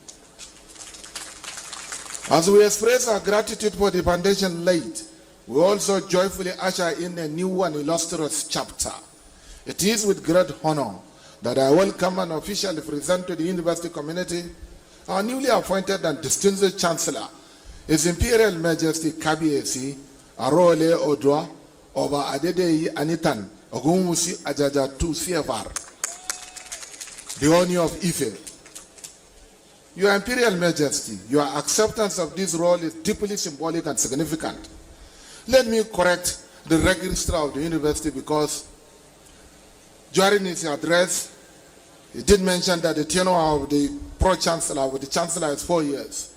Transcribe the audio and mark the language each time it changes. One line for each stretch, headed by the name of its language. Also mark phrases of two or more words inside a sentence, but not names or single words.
English: As we express our gratitude for the foundation laid, we also joyfully usher in a new and illustrious chapter. It is with great honor that I welcome and officially present to the university community our newly appointed and distinguished Chancellor, His Imperial Majesty Kabiesi Arole Odwa Oba Adedeyi Anitan Ogumusi Ajaja II CFR, the Owner of Ife. Your Imperial Majesty, your acceptance of this role is deeply symbolic and significant. Let me correct the registrar of the university because during his address, He did mention that the tenure of the Pro-Chancellor with the Chancellor is 4 years.